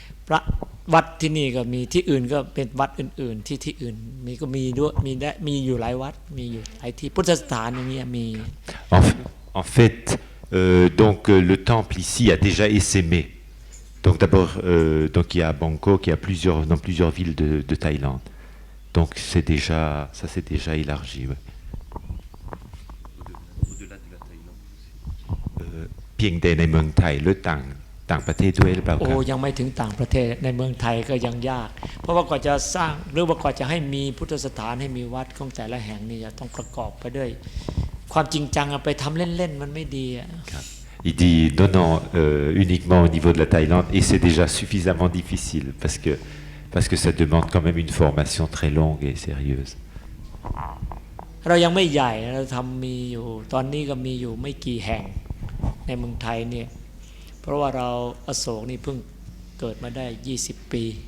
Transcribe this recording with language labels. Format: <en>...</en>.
<th>พระวัดที่นี่ก็มีที่อื่นก็เป็นวัดอื่นๆที่อื่นมีก็มีด้วยมีอยู่หลายวัดมีอยู่หลายที่พุทธสถานอย่างเงี้ยมี</th> <fr>En fait donc le temple ici a déjà essaimé donc d'abord donc il y a à Bangkok il y a dans plusieurs villes de Thaïlande donc ça c'est déjà élargi ouais.</fr> <th>เพียงแต่ในเมืองไทยหรือต่างประเทศด้วยหรือเปล่าครับ ยังไม่ถึงต่างประเทศในเมืองไทยก็ยังยากเพราะว่ากว่าจะสร้างหรือว่ากว่าจะให้มีพุทธสถานให้มีวัดของแต่ละแห่งนี่จะต้องประกอบไปด้วยความจริงจังไปทำเล่นๆมันไม่ดี ครับ</th> <fr>Il dit non uniquement au niveau de la Thaïlande et c'est déjà suffisamment difficile parce que ça demande quand même une formation très longue et sérieuse</fr> <th>เรายังไม่ใหญ่เราทำมีอยู่ตอนนี้ก็มีอยู่ไม่กี่แห่งในเมืองไทยเนี่ยเพราะว่าเราอโศกนี่เพิ่งเกิดมาได้20ปี</th>